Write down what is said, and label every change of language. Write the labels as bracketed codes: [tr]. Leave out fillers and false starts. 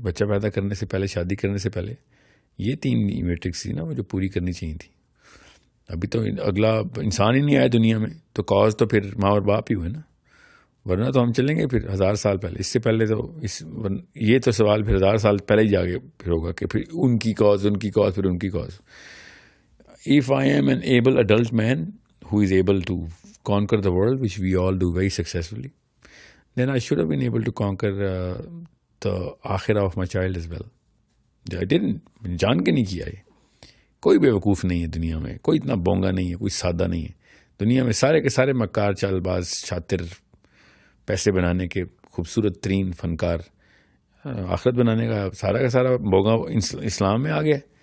[ur] بچہ پیدا کرنے سے پہلے، شادی کرنے سے پہلے یہ 3 میٹرکس تھی نا وہ جو پوری کرنی چاہیے تھی. ابھی تو اگلا انسان ہی نہیں آیا دنیا میں، تو کاز تو پھر ماں اور باپ ہی ہوئے نا. ورنہ تو ہم چلیں گے پھر 1000 سال پہلے. اس سے پہلے تو یہ تو سوال پھر 1000 سال پہلے ہی جا کے پھر ہوگا کہ پھر ان کی کاز پھر ان کی cause. [en] If I am an able adult man who is able to conquer the world, which we all do very successfully, then I should have been able to conquer the akhirah of my child as well. I didn't. [ur] جان کے نہیں کیا. یہ کوئی بے وقوف نہیں ہے دنیا میں، کوئی اتنا بونگا نہیں ہے، کوئی سادہ نہیں ہے دنیا میں. سارے کے سارے مکار، چال باز، شاطر، پیسے بنانے کے خوبصورت ترین فنکار، آخرت بنانے کا سارا بونگا اسلام میں آ گیا.